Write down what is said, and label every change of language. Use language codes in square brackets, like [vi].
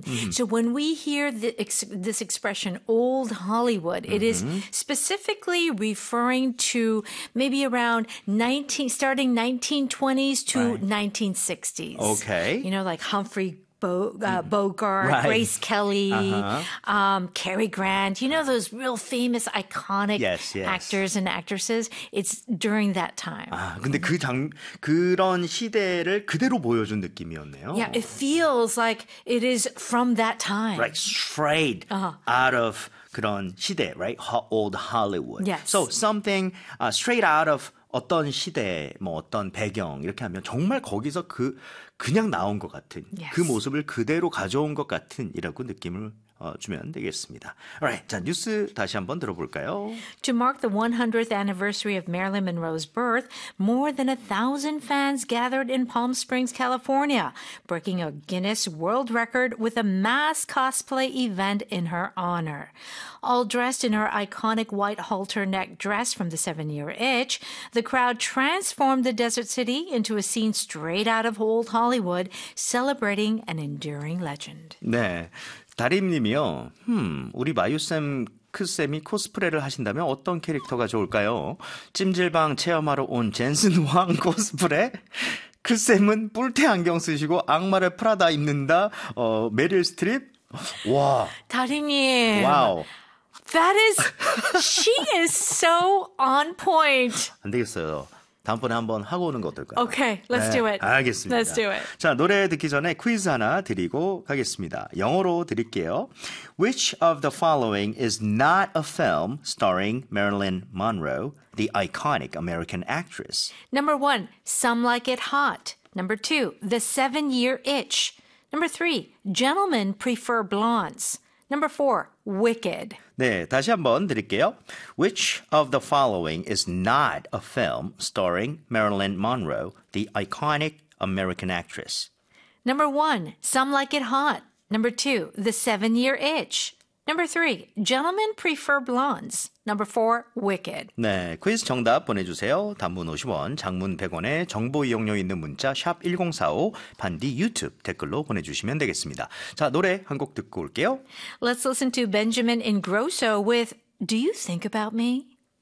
[en] So when we hear this expression, old Hollywood, it is specifically referring to maybe around starting 1920s to right. 1960s. Okay. You know, like Humphrey Bogart, right. Grace Kelly, uh-huh. Cary Grant, you know those real famous iconic yes, yes. actors and actresses? It's during that time. [ko] 아, 근데 그런 시대를 그대로 보여준 느낌이었네요. [en] Yeah, it feels like it is from that time. Right, straight uh-huh. out of [ko] 그런 시대, [en] right? Old Hollywood. Yes. So something straight out of [ko] 어떤 시대, 뭐 어떤 배경 이렇게 하면 정말 거기서 그냥 나온 것 같은 [en] yes. [ko] 그 모습을 그대로 가져온 것 같은 이라고 느낌을 주면 되겠습니다. [en] Alright, [ko] 자 뉴스 다시 한번 들어볼까요? [en] To mark the 100th anniversary of Marilyn Monroe's birth, more than 1,000 fans gathered in Palm Springs, California, breaking a Guinness World Record with a mass cosplay event in her honor. All dressed in her iconic white halter neck dress from the seven-year itch, the crowd transformed the desert city into a scene straight out of old Hollywood, celebrating an enduring legend. [ko] 네. 다림님이요. 우리 마유쌤, 크쌤이 코스프레를 하신다면 어떤 캐릭터가 좋을까요? 찜질방 체험하러 온 젠슨 황 코스프레? 크쌤은 뿔테 안경 쓰시고 악마를 프라다 입는다? 메릴 스트립? 와. 다림님. 와우. [en] That is, she is so on point. [ko] 안 되겠어요. 다음번에 한번 하고 오는 거 어떨까요? [en] Okay, let's [ko] 네, [en] do it. [ko] 알겠습니다. [en] Let's do it. [ko] 자, 노래 듣기 전에 퀴즈 하나 드리고 가겠습니다. 영어로 드릴게요. [en] Which of the following is not a film starring Marilyn Monroe, the iconic American actress? Number one, Some Like It Hot. Number two, The Seven-Year Itch. Number three, Gentlemen Prefer Blondes. Number four, Wicked. [ko] 네, 다시 한번 드릴게요. [en] Which of the following is not a film starring Marilyn Monroe, the iconic American actress? Number one, Some Like It Hot. Number two, The Seven-Year Itch. Number three, Gentlemen Prefer Blondes. Number four, Wicked. [ko] 네, 퀴즈 정답 보내주세요. 단문 50원, 장문 100원에 정보 이용료 있는 문자 샵 1045, 반디 유튜브 댓글로 보내주시면 되겠습니다. 자, 노래 한 곡 듣고 올게요. [en] Let's listen to Benjamin Ingrosso with Do You Think About Me?